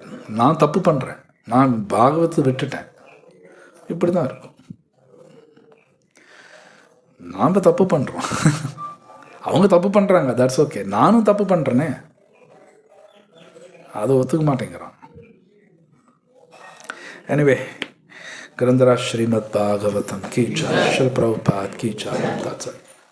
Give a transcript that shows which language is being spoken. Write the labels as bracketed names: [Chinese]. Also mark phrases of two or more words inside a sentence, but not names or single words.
[Tamil] நான் தப்பு பண்ணுறேன், நான் பாகவத்தை விட்டுட்டேன், இப்படி தான் இருக்கும். நாம் தப்பு பண்ணுறோம், அவங்க தப்பு பண்ணுறாங்க, [English] that's okay. [Tamil] நானும் தப்பு பண்ணுறேனே, அதை ஒத்துக்க மாட்டேங்கிறான். எனிவே, [Hindi] ग्रंथराज श्रीमद् भागवतम की जय, श्रील प्रभुपाद की जय.